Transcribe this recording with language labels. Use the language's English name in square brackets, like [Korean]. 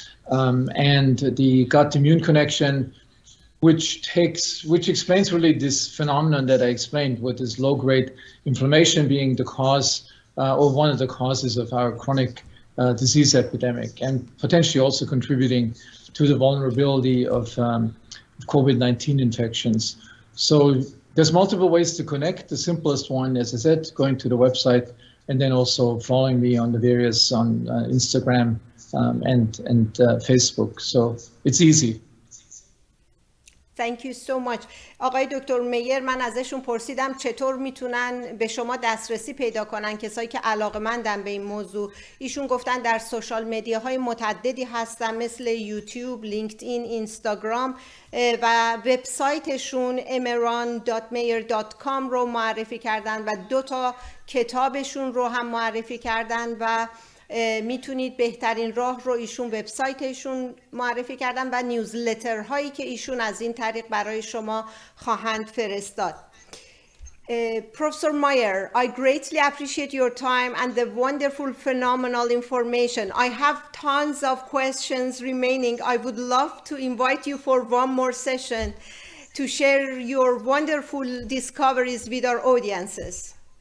[English] And the gut-immune connection, which explains really this phenomenon that I explained, with this low-grade inflammation being the cause or one of the causes of our chronic disease epidemic, and potentially also contributing to the vulnerability of COVID-19 infections. So there's multiple ways to connect. The simplest one, as I said, going to the website, and then also following me on the various on Instagram and Facebook. So it's easy. Thank you so much. [Persian] آقای دکتر میر، من ازشون پرسیدم چطور میتونن به شما دسترسی پیدا کنن کسایی که علاقه‌مندن به این موضوع. ایشون گفتن در سوشال مدیاهای متعددی هستن مثل یوتیوب، لینکدین، اینستاگرام و وبسایتشون emeran.mayer.com رو معرفی کردن و 2 کتابشون رو هم معرفی کردن و میتونید بهترین راه رو ایشون وبسایتشون معرفی کردن و نیوزلتر هایی که ایشون از این طریق برای شما خواهند فرستاد. [English] Professor Meyer, I greatly appreciate your time and the wonderful, phenomenal information. I have tons of questions remaining. I would love to invite you for one more session to share your wonderful discoveries with our audiences.